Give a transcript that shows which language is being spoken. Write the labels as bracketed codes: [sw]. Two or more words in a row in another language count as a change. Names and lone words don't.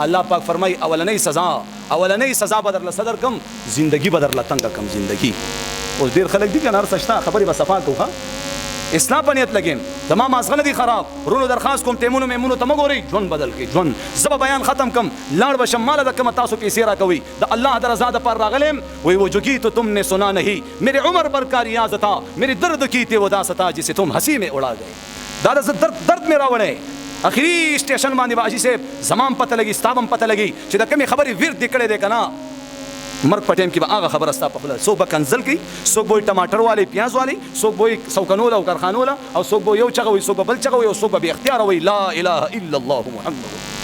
[ps] الله پاک فرمایي اولنۍ سزا به درله صدر کم، زندگی به درله تنګه کم زندگی. اوس ډېر خلک دي که نه هر څه شته خبرې به صفا کوو ښه اصلاح په نیت لګیم. زما مازغه نه دي خراب ورونو درخواست کوم تیمونو میمونو ته مه ګورئ، ژوند بدل کړئ ژوند. زه به بیان ختم کم لاړ به شم ماله د کومه تاسو پیسې راکوئ د الله د رضا دپاره راغلیم. [ur] وی وہ جو گیت تم نے سنا نہیں میرے عمر پر کا ریاض تھا میرے درد کی تھی وہ داس تھا جسے تم ہنسی میں اڑا گئے. [ps] دا درد میں راوړی اخري سټیشن باندې به حاجي صاحب زما هم پته لګي ستا به هم پته لګي چې د کومې خبرې ورد دې کړی دی که نه. مرګ په ټایم کې به هغه خبره ستا په خوله څوک به کنزل کوي، څوک به ټماټر والی پیاز والی، څوک به سوکنوله او کارخانوله، او څوک به یو چغه وي څوک به بل چغه وي، او څوک به بې اختیاره وي [ar] لا اله الا الله محمد.